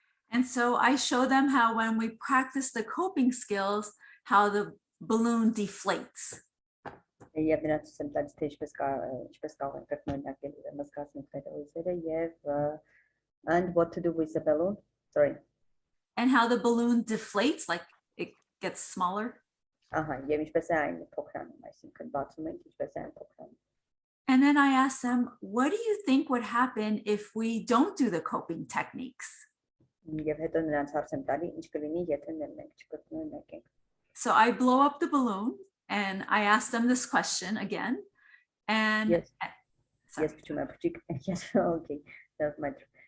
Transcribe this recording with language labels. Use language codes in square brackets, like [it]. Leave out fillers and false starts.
[en] And so I show them how when we practice the coping skills, how the balloon deflates. [hy] Եվ նրանց ցույց եմ տալիս, թե ինչպես կարող են կրկնօրինակել ուրեմն զգացմունքները, հույզերը եւ [en] and what to do with the balloon. Sorry. And how the balloon deflates, like it gets smaller. [hy] Եվ ինչպես է այն փոքրանում, այսինքն բացում ենք, ինչպես է այն փոքրանում. [en] And then I ask them, what do you think would happen if we don't do the coping techniques? [hy] Եվ հետո նրանց հարց եմ տալի, ինչ կլինի, եթե մենք չկրկնենք. [en] So I blow up the balloon and I ask them this question again. And yes, yes, yes, okay, that's my truth.